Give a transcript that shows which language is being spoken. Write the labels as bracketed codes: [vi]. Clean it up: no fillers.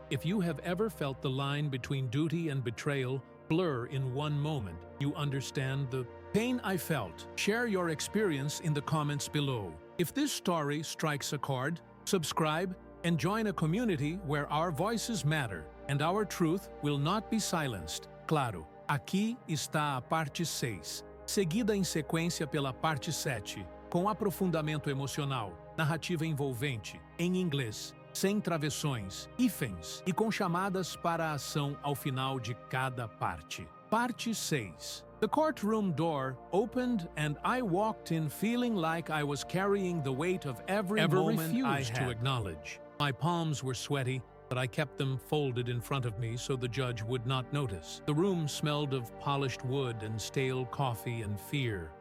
[en] If you have ever felt the line between duty and betrayal blur in one moment, you understand the pain I felt. Share your experience in the comments below. If this story strikes a chord, subscribe and join a community where our voices matter and our truth will not be silenced. [pt] Claro, aqui está a parte 6, seguida em sequência pela parte 7, com aprofundamento emocional, narrativa envolvente, em inglês, sem travessões, hífens e com chamadas para a ação ao final de cada parte. Parte 6. [en] The courtroom door opened and I walked in feeling like I was carrying the weight of every moment I had to acknowledge. My palms were sweaty, but I kept them folded in front of me so the judge would not notice. The room smelled of polished wood and stale coffee and fear.